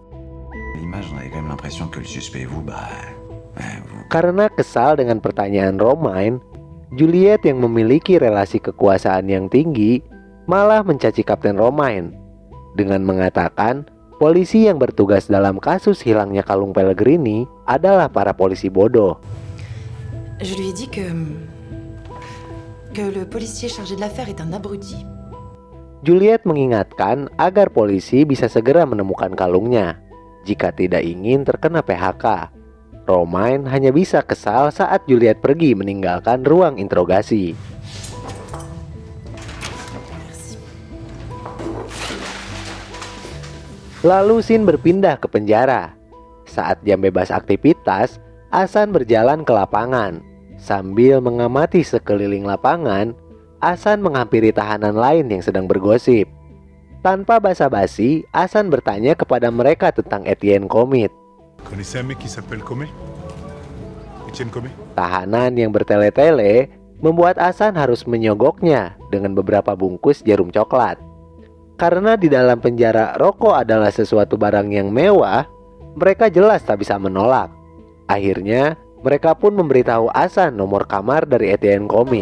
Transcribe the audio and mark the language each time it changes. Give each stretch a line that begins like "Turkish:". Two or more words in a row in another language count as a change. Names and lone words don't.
Indonesian: Karena kesal dengan pertanyaan Romain, Juliet yang memiliki relasi kekuasaan yang tinggi malah mencaci Kapten Romain dengan mengatakan polisi yang bertugas dalam kasus hilangnya kalung Pellegrini adalah para polisi bodoh.
French: Je lui ai dit que le policier chargé de l'affaire est un abruti.
Indonesian: Juliet mengingatkan agar polisi bisa segera menemukan kalungnya jika tidak ingin terkena PHK. Romain hanya bisa kesal saat Juliet pergi meninggalkan ruang interogasi. Lalu Sin berpindah ke penjara. Saat jam bebas aktivitas, Asan berjalan ke lapangan. Sambil mengamati sekeliling lapangan, Asan menghampiri tahanan lain yang sedang bergosip. Tanpa basa-basi, Asan bertanya kepada mereka tentang Etienne Comit.
French: Connaissez un mec qui s'appelle Comé? Etienne Comé?
Indonesian: Tahanan yang bertele-tele membuat Asan harus menyogoknya dengan beberapa bungkus jarum coklat. Karena di dalam penjara rokok adalah sesuatu barang yang mewah, mereka jelas tak bisa menolak. Akhirnya, mereka pun memberitahu Asan nomor kamar dari Etienne Comit.